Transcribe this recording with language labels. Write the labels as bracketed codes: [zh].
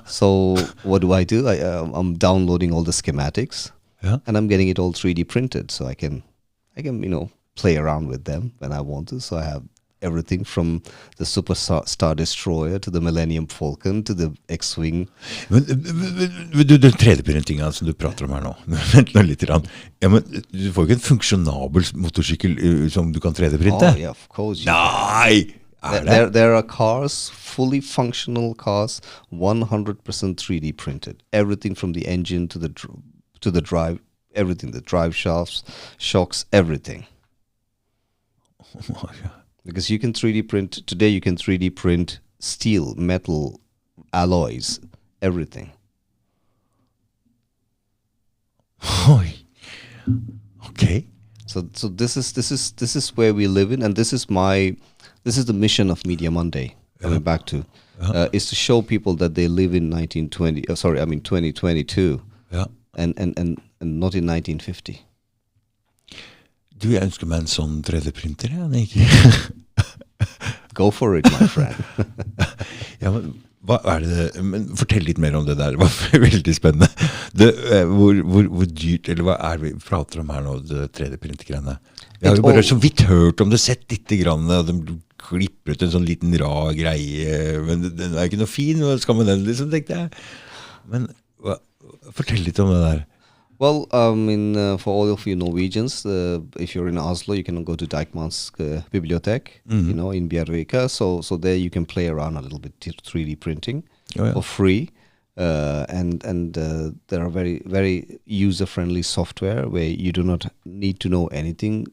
[en] So what do? I'm downloading all the schematics, [no] Ja. [en] and I'm getting it all 3D printed, so I can play around with them when I want to. So I have everything from the Super Star Destroyer to the Millennium Falcon to the X-Wing. [no] Men den 3D-printinga som du prater om her nå, vent nå litt. Ja, men du får ikke en funksjonabel motorsykkel som du kan 3D-printe? [en] Oh yeah, of course. [no] Nei! [en] There are cars, fully functional cars, 100% 3D printed. Everything from the engine to the drive, everything, the drive shafts, shocks, everything. Oh my God. Because you can 3D print, today you can 3D print steel, metal, alloys, everything. [no] Oi. Okay. [en] So this is where we live in, and this is the mission of Media Monday. Coming back to is to show people that they live in 2022, [no] Ja. [en] and not in 1950. [no] Du, jeg ønsker meg en sånn 3D-printer, jeg. [en] Go for it, my friend. [no] Ja, men hva er det? Men fortell litt mer om det der. Det var veldig spennende. Hvor dyrt, eller hva er det vi prater om her nå, det 3D-print-greiene? Jeg har jo bare så vidt hørt om det, sett litt grann, og de klipper ut en sånn liten rar greie, men den er ikke noe fin, hva skal man den liksom, tenkte jeg. Men fortell litt om det der. [en] Well, for all of you Norwegians, if you're in Oslo, you can go to Deichman's bibliothek, in Bjervika. So there you can play around a little bit 3D printing for free, and there are very very user-friendly software where you do not need to know anything.